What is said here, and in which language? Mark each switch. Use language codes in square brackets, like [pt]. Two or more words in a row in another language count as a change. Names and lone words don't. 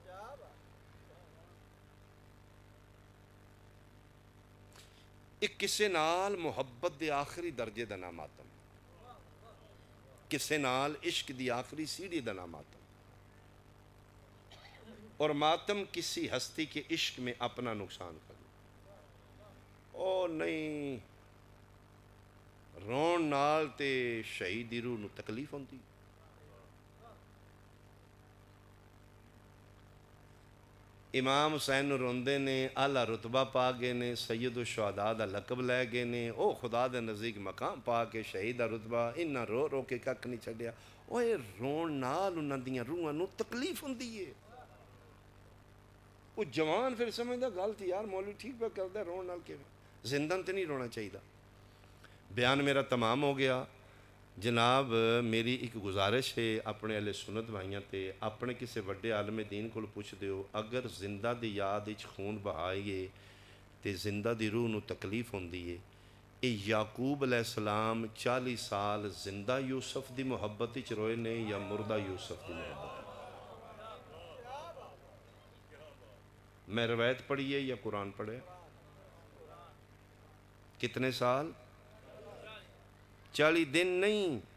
[pa] ایک کسے نال محبت دے آخری درجے دا نام آتم کسے نال عشق دی آخری سیڑھی دا نام آتم [ur] اور ماتم کسی ہستی کے عشق میں اپنا نقصان کرنا [pa] او نہیں رون نال تے شہیدی روح نو تکلیف ہوندی امام حسین روندے نے اعلیٰ رتبہ پا گئے نے سید الشہداء دا لقب لے گئے نے او خدا دے نزدیک مقام پا کے شہید دا رتبہ انہاں رو رو کے کک نہیں چھڑیا اوے رون نال انہاں دیاں روحاں نو تکلیف ہوندی ہے وہ جوان پھر سمجھدا گل تھی یار مولوی ٹھیک پہ کردا رون نال کے زندن تے نہیں رونا چاہیے [ur] بیان میرا تمام ہو گیا جناب میری ایک گزارش ہے [pa] اپنے اہل سنت بھائیاں تے اپنے کسے وڈے عالم دین کو پوچھ دیو اگر زندہ دی یاد اچ خون بہائیے تے زندہ دی روح نو تکلیف ہوندی ہے اے یعقوب علیہ السلام 40 سال زندہ یوسف دی محبت اچ روئے نے یا مردہ یوسف دی محبت میں روایت پڑھیے یا قرآن پڑھے کتنے سال 40 دن نہیں